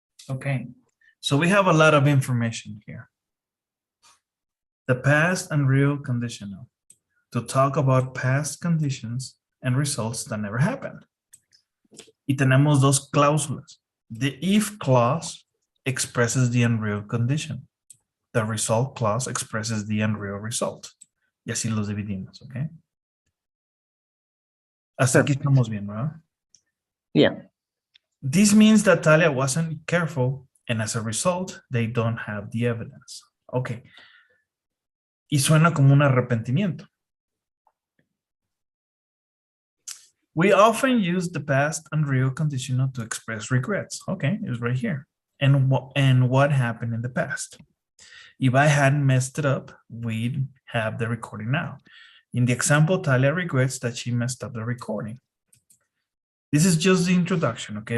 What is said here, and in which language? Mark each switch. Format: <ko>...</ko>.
<en>Okay, so we have a lot of information here. The past unreal conditional to talk about past conditions and results that never happened.</en> <es>Y tenemos dos cláusulas.</es> <en>The if clause expresses the unreal condition. The result clause expresses the unreal result.</en> <es>Y así los dividimos, ¿ok? Hasta aquí estamos bien, ¿verdad?</es> <en>Yeah. This means that Talia wasn't careful, and as a result, they don't have the evidence. Okay.</en> <es>Y suena como un arrepentimiento.</es> <en>We often use the past unreal conditional to express regrets. Okay, it's right here. And what happened in the past? If I hadn't messed it up, we'd have the recording now. In the example, Talia regrets that she messed up the recording. This is just the introduction, okay?</en>